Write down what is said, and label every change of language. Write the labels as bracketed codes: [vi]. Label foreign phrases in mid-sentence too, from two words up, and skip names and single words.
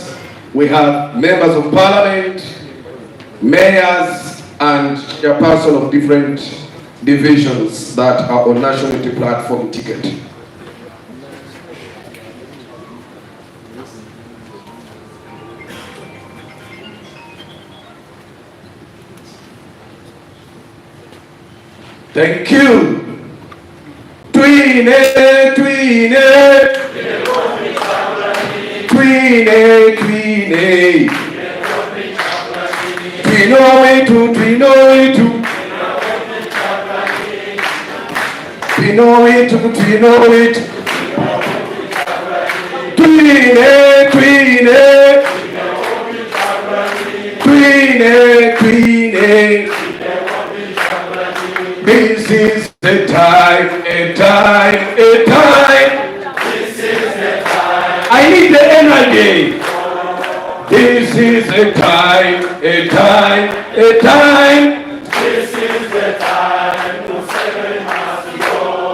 [en] We have members of parliament, mayors, and chairperson of different divisions that are on nationality platform ticket. Thank you. [nyn] Twine, twine, twine, twine. Twinoitu, twinoitu. Twinoitu, twinoitu. Twine, twine. Twine, twine. [en] This is the time, a time, a time. This is the time. I need the energy. This is a time, a time, a time. This is the time to seven has to go.